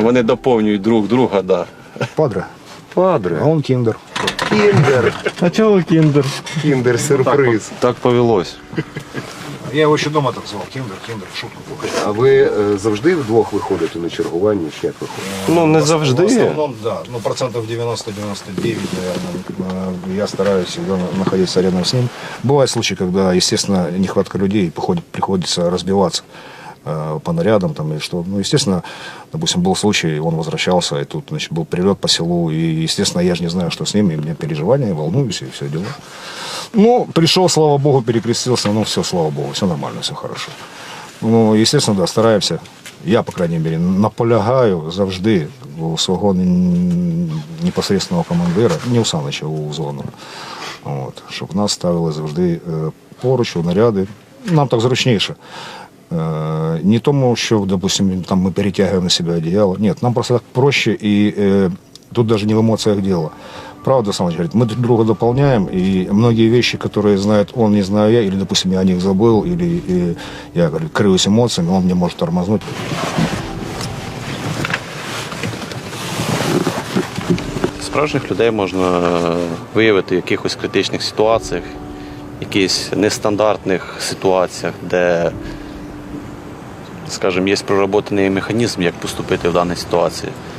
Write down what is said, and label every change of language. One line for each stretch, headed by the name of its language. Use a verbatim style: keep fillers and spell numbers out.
Ukrainian: Вони доповнюють друг друга, да.
Russian: Падре, Падре. а он киндер.
Ukrainian: Кіндер. А чого кіндер? Кіндер сюрприз.
Russian: Так повелось. Я его еще дома так звал. Киндер, киндер, шутку.
Ukrainian: А ви е, завжди вдвох виходите на чергування, чи як виходите? Ну, не
Russian: В
Ukrainian: завжди.
Russian: основном, да. Ну, процентов девяносто-девяносто девять, наверное. Э, Я стараюсь всегда на- находиться рядом с ним. Бывают случаи, когда, естественно, нехватка людей, походит- приходится разбиваться э, по нарядам там или что. Ну, естественно, допустим, был случай, он возвращался, и тут, значит, был прилет по селу, и, естественно, я же не знаю, что с ним, и у меня переживания, я волнуюсь, и все дела. Ну, пришел, слава богу, перекрестился, ну, все, слава богу, все нормально, все хорошо. Ну, естественно, да,
Ukrainian: стараємося. Я, по крайній мірі, наполягаю завжди у свого н- непосереднього командира, не у Санича, у зону. От, щоб нас ставили завжди е, поруч у наряди. Нам так зручніше. Е, Не тому, що, допустим, там ми перетягуємо на себе одіяло. Ні, нам просто так проще і е, тут даже не в емоціях діло.
Russian: Правда, Саныч говорит, мы друг друга дополняем, и многие вещи, которые знает он, не знаю я, или, допустим, я о них забыл, или э, я говорю, крыюсь эмоциями, он мне может тормознуть.
Ukrainian: Справжніх людей можна е, виявити в якихось критичних ситуаціях, якихось нестандартних ситуаціях, де, скажімо, є проработаний механізм, як поступити в даній ситуації.